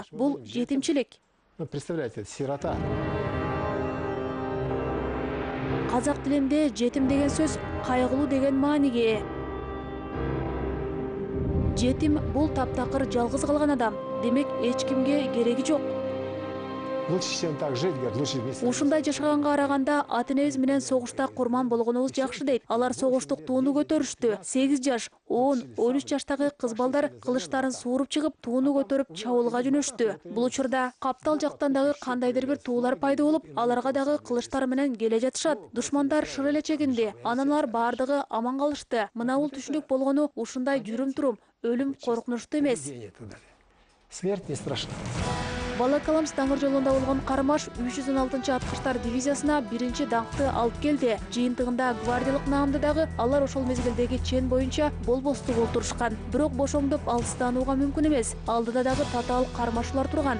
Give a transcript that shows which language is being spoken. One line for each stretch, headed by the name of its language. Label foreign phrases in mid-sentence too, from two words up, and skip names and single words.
Kyrgyz: Бул жетимчилик."
Russian: Представляете, сирота.
Kyrgyz: Казак тилинде жетим деген сөз кайгылуу деген мааниге ээ. Жетим бул таптакыр жалгыз калган адам. Демек, эч кимге кереги жок.
Russian: Лучше, чем так жить, говорит, лучше вместе.
Kyrgyz: Ушундай жашаганга караганда ата-энебиз менен согушта курман болгонубуз жакшы дейт. Алар согуштук тууну көтөрүштү. 8 жаш, 10, 13 жаштагы кыз балдар кылычтарын сууруп чыгып, тууну көтөрүп чабуулга жөнөштү. Бул учурда каптал жактан дагы кандайдыр бир туулар пайда болуп, аларга дагы кылычтар менен келе жатышат. Душмандар шыр эле чегинди. Анан алар бардыгы аман калышты. Мына бул түшүнүк болгону ушундай жүрүм-турум, өлүм коркунучтуу эмес.
Russian: Смерть не страшна.
Kyrgyz: Балакаламс даңгыр жолунда болгон Кармаш 316 аткычтар дивизиясына биринчи даңкты алып келди. Жыйынтыгында гвардиялык наамды дагы алар ошол мезгилдеги чен боюнча болбосту болтурушкан. Бирок бошоңдоп алыстанууга мүмкүн эмес. Алдыда дагы татаал кармашуулар турган.